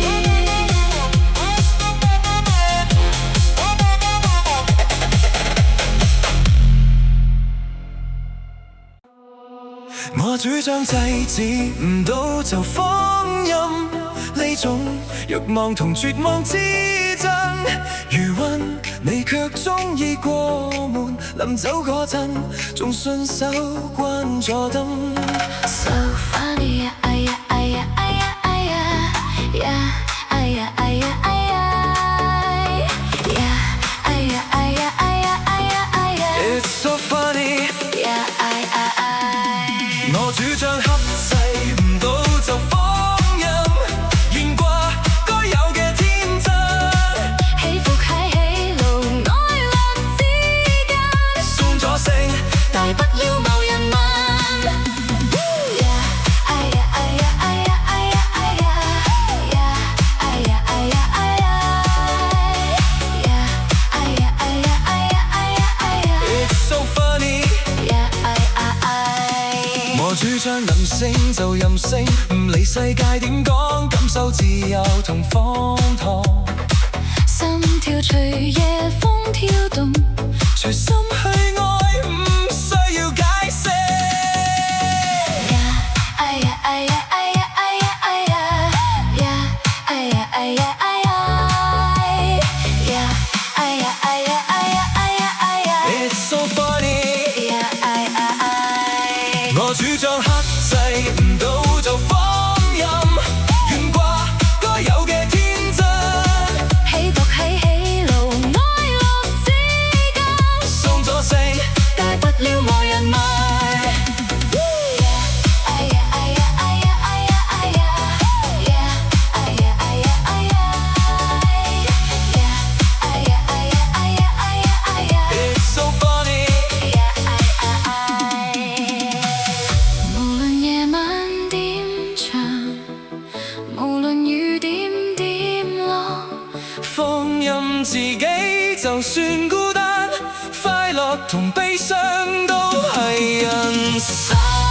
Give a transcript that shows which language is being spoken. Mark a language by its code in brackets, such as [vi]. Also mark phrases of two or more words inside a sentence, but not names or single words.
[yue] 我主張制止唔到就放任呢種慾望同絕望之爭，餘溫你卻鍾意過門，臨走嗰陣仲順手關咗燈。 [en] So funny 呀，哎呀哎呀哎呀哎呀呀，哎呀哎呀哎呀呀，哎呀哎呀哎呀哎呀哎呀 It's so funny 呀哎哎哎。 [yue] 我主張克制唔到就放任，懸掛該有嘅天真，起伏喺喜怒哀樂之間，送咗聲，大不了無人問。呀哎呀哎呀哎呀哎呀哎呀呀，哎呀哎呀哎呀呀，哎呀哎呀哎呀哎呀哎呀 [en] It's so funny 呀哎哎哎。 [yue] 我主張任性就任性，唔理世界點講，感受自由同荒唐，心跳隨夜風跳動，隨心去愛，唔需要解釋。呀哎呀哎呀哎呀哎呀哎呀呀，哎呀哎呀哎呀呀，哎呀哎呀哎呀哎呀哎呀 [en] It's so funny 呀哎哎哎。 [yue] 我主張克制唔到就放任，懸掛該有嘅天真，起伏喺喜怒哀樂之間，送咗聲，大不了無人問。哎呀哎呀哎呀哎呀哎呀呀，哎呀哎呀哎呀呀，哎呀哎呀哎呀哎呀哎呀 [en] It's so funny 呀哎哎哎。 [yue] 無論夜晚點長，無論雨點點落，放任自己，就算孤單，快樂同悲傷都係人生。